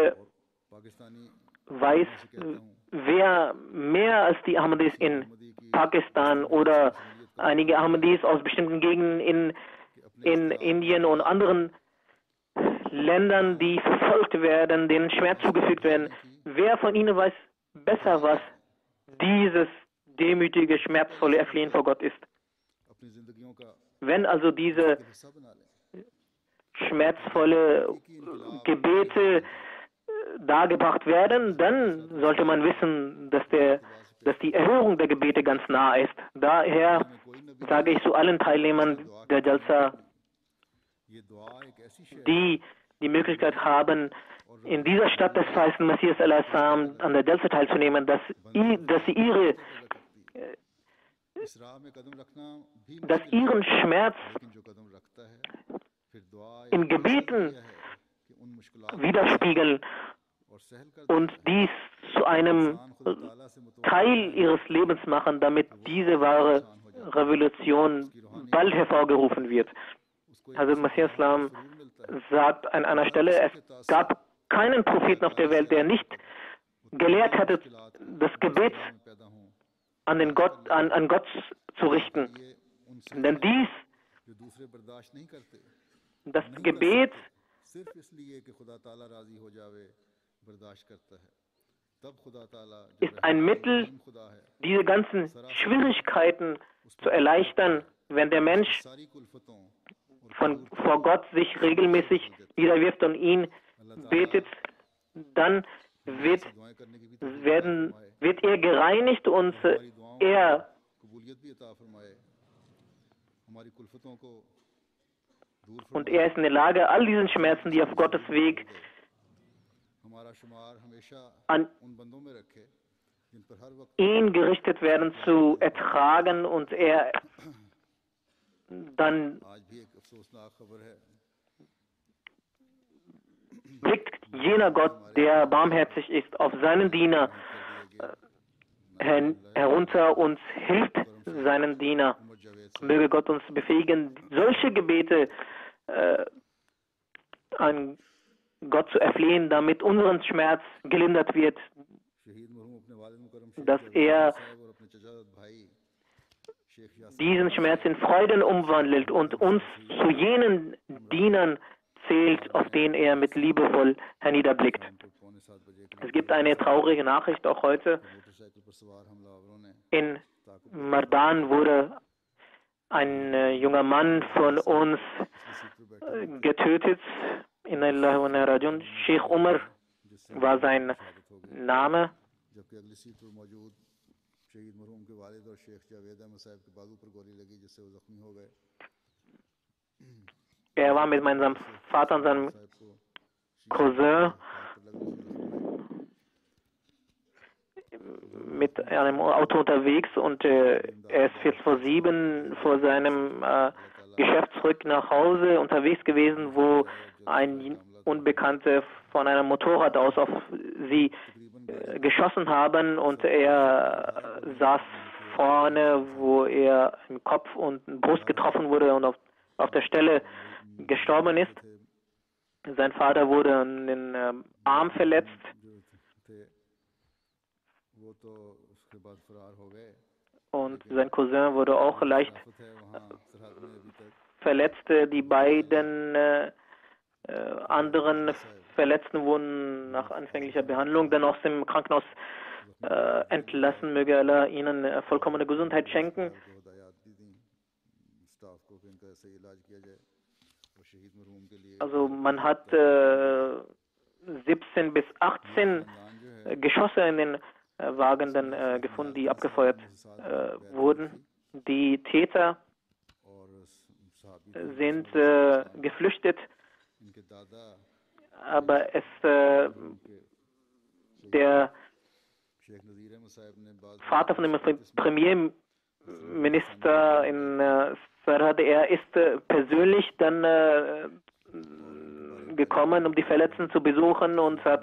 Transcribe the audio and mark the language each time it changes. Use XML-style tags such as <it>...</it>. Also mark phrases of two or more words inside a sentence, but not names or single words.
<ur>पाकिस्तानी</ur> <de>weiß wer mehr als die Ahmadis in Pakistan oder einige Ahmadis aus bestimmten Gegenden in Indien und anderen Ländern, die verfolgt werden, denen Schmerz zugefügt werden. Wer von ihnen weiß besser, was dieses demütige, schmerzvolle Erflehen vor Gott ist?</de> <ur>اپنی زندگیوں کا</ur> <de>Wenn also diese</de> <ur>حصہ بنا لیں</ur> <de>schmerzvolle Gebete dargebracht werden, dann sollte man wissen, dass die Erhörung der Gebete ganz nah ist. Daher sage ich zu allen Teilnehmern der Jalsa,</de> <ur>یہ دعا ایک ایسی شے</ur> <de>die die Möglichkeit haben, in dieser Stadt des verheißten Messias al-Assam an der Jalsa teilzunehmen, dass sie</de> <ur>اس راہ میں قدم رکھنا بھی</ur> <de>dass ihren Schmerz</de> <ur>لیکن جو قدم رکھتا ہے پھر دعا</ur> <de>in</de> <ur>एक</ur> <de>Gebeten</de> <ur>ہے کہ ان مشکلات</ur> <de>widerspiegeln</de> <ur>اور سہل کر</ur> <de>und dies zu einem</de> <ur>انسان خدا تعالیٰ سے متوکل</ur> <de>Teil ihres Lebens machen, damit diese wahre Revolution bald hervorgerufen wird. Hazrat Masih Islam sagt an einer Stelle, es gab keinen Propheten auf der Welt, der nicht gelehrt hätte, das Gebet</de> <ur>میں پیدا ہوں</ur> <de>an Gott zu richten.</de> <ur>یہ ان سے</ur> <de>Denn dies,</de> <ur>جو دوسرے برداشت نہیں کرتے</ur> <de>das Gebet,</de> <ur>صرف اس لیے کہ خدا تعالیٰ راضی ہو جاوے برداشت کرتا ہے تب خدا تعالیٰ جو</ur> <de>ist ein Mittel,</de> <ur>رحمان خدا ہے</ur> <de>diese ganzen Schwierigkeiten zu erleichtern, wenn der Mensch</de> <ur>ساری کلفتوں</ur> <de>vor Gott sich regelmäßig niederwirft und ihn betet, dann wird</de> <ur>دعائیں کرنے کی بھی</ur> <de>wird er gereinigt und er</de> <ur>قبولیت بھی عطا فرمائے ہماری کلفتوں کو دور</ur> <de>und er ist in der Lage, all diesen Schmerzen, die auf Gottes Weg</de> <ur>ہمارا شمار ہمیشہ</ur> <de>an</de> <ur>ان بندوں میں رکھے جن پر ہر وقت</ur> <de>ihn gerichtet werden, zu ertragen und er dann</de> <ur>آج بھی ایک افسوسناک خبر ہے</ur> <de>blickt jener Gott, der barmherzig ist, auf seinen Diener herunter und hilft seinen Diener. Möge Gott uns befähigen, solche Gebete an Gott zu erflehen, damit unseren Schmerz gelindert wird,</de> <ur>شہید مرحوم اپنے والد مکرم</ur> <de>dass er</de> <ur>صاحب اور اپنے چچا بھائی شیخ یاسر</ur> <de>diesen Schmerz in Freuden umwandelt und uns zu jenen Dienern zählt, auf denen er mit liebevoll herniederblickt.</de> <ur>کو پونے 7 بجے ایک</ur> <de>Es gibt eine traurige Nachricht auch heute.</de> <ur>موٹر سائیکل پر سوار حملہ آوروں نے</ur> <de>In Mardan wurde ein junger Mann von uns getötet.</de> <ar>إنا لله وإنا إليه راجعون.</ar> <de>Sheikh Umar war sein Name.</de> <ur>جبکہ اگلی سیٹ پر موجود شہید مرحوم کے والد اور شیخ جاوید احمد صاحب کے بازو پر گولی لگی جس سے وہ زخمی ہو گئے</ur> <de>Er war mit meinem Vater und seinem</de> <ur>صاحب کو</ur> <de>Cousin mit einem Auto unterwegs und er ist 6:45 vor seinem Geschäft zurück nach Hause unterwegs gewesen, wo ein Unbekannter von einem Motorrad aus auf sie geschossen haben und er saß vorne, wo er im Kopf und Brust getroffen wurde und auf der Stelle gestorben ist. Sein Vater wurde an den Arm verletzt</de> <ur>وہ تو اس کے بعد فرار ہو گئے</ur> <de>und sein Cousin wurde auch leicht</de> <ur>آفت ہے وہاں سرحد میں ابھی تک</ur> <de>verletzt. Die beiden anderen Verletzten wurden nach anfänglicher Behandlung dann aus dem Krankenhaus entlassen. Möge Allah ihnen vollkommene Gesundheit schenken.</de> <ur>کو ہدایت دی تھی اسٹاف کو کہ ان کا صحیح علاج کیا جائے</ur> <de>Also man hat 17 bis 18 Geschosse in den Wagen dann gefunden, die abgefeuert wurden. Die Täter sind geflüchtet, aber der Vater von dem Premierminister in Sarhad, er ist persönlich dann gekommen, um die Verletzten zu besuchen und</de>